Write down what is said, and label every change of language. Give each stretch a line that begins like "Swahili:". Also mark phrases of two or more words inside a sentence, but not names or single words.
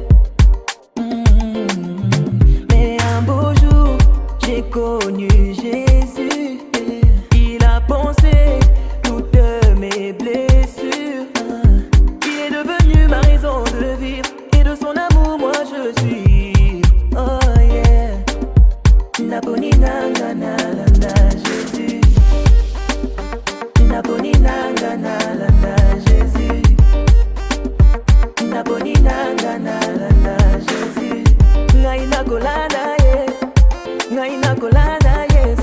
French: Mais un beau jour, j'ai connu Jésus, il a pensé toutes mes blessures. Il est devenu ma raison de vivre, et de son amour moi je suis.
English: Oh yeah.
Lingala: Naponi nanga na landa Jésus. Naponi nanga na landa Jésus. Naponi nanga na landa Jésus. Ngai na kolanda ye. Ngai na kolanda ye.